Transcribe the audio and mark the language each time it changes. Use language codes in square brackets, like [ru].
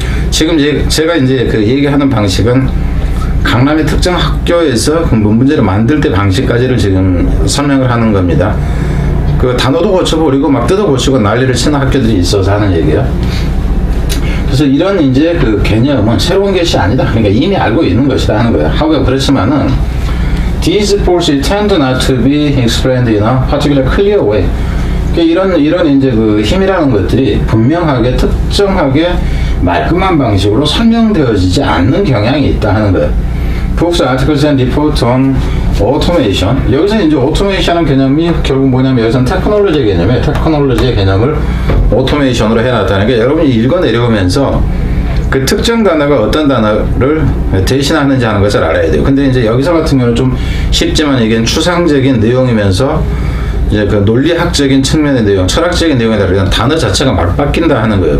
[ko] 지금 제가 이제 그 얘기하는 방식은 강남의 특정 학교에서 그 문제를 만들 때 방식까지를 지금 설명을 하는 겁니다. 그 단어도 고쳐버리고 막 뜯어 고치고 난리를 치는 학교들이 있어서 하는 얘기예요. 그래서 이런 이제 그 개념은 새로운 것이 아니다. 그러니까 이미 알고 있는 것이다 하는 거예요. 하고 그렇지만은 [en] these forces tend not to be explained in a particular clear way. [ko] 이런 이제 그 힘이라는 것들이 분명하게 특정하게 말끔한 방식으로 설명되어지지 않는 경향이 있다 하는 거예요. [en] Books, articles and reports on automation. [ko] 여기서 이제 automation은 개념이 결국 뭐냐면 여기서는 테크놀로지의 개념이에요. 테크놀로지의 개념을 automation으로 해놨다는 게 여러분이 읽어내려오면서 그 특정 단어가 어떤 단어를 대신하는지 하는 것을 알아야 돼요. 근데 이제 여기서 같은 경우는 좀 쉽지만 이게 추상적인 내용이면서 이제 그 논리학적인 측면의 내용, 철학적인 내용에 따라 단어 자체가 막 바뀐다 하는 거예요.